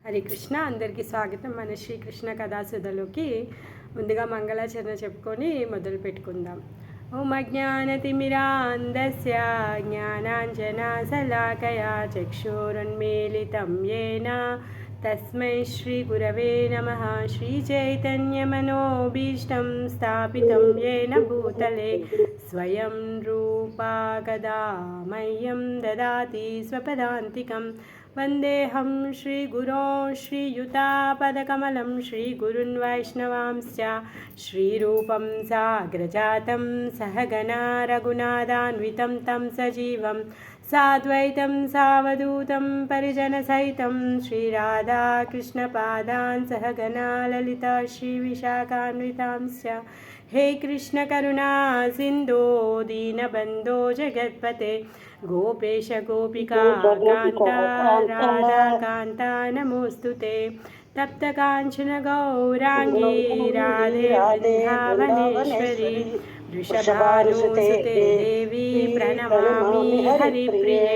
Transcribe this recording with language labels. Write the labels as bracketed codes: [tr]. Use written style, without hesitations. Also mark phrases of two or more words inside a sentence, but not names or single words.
[te] హరే కృష్ణ. అందరికీ స్వాగతం మన శ్రీకృష్ణ కథాసుధలోకి. ముందుగా మంగళాచరణ చెప్పుకొని మొదలు పెట్టుకుందాం. [sa] ఓం అజ్ఞానతిమిరాంధస్య జ్ఞానాంజనశలాకయా చక్షురున్మీలితం येन తస్మై శ్రీగురవే నమః. శ్రీచైతన్యమనోభీష్టం స్థాపితం येन భూతలే స్వయం రూపా కదా మह्यं దదాతి స్వపదాంతికం. వందేహం శ్రీగురో శ్రీయుతాపదకమలం శ్రీగురున్ వైష్ణవాంశ్చ శ్రీరూపం సాగ్రజాతం సహగణా రఘునాథాన్వితం తం సజీవం సాద్వైతం సావధూతం పరిజనసహితం శ్రీరాధాకృష్ణపాదాన్ సహగణా లలితా శ్రీవిశాఖాన్వితాంశ్చ. हे कृष्ण करुणा सिंधो दीनबंधो जगत्पते गोपेश गोपिका कांता राधा कांता नमोस्तुते. तप्त कांचन गौरांगी राधे वृंदावनेश्वरी वृषभानुसुते देवी प्रणमामि हरिप्रिये.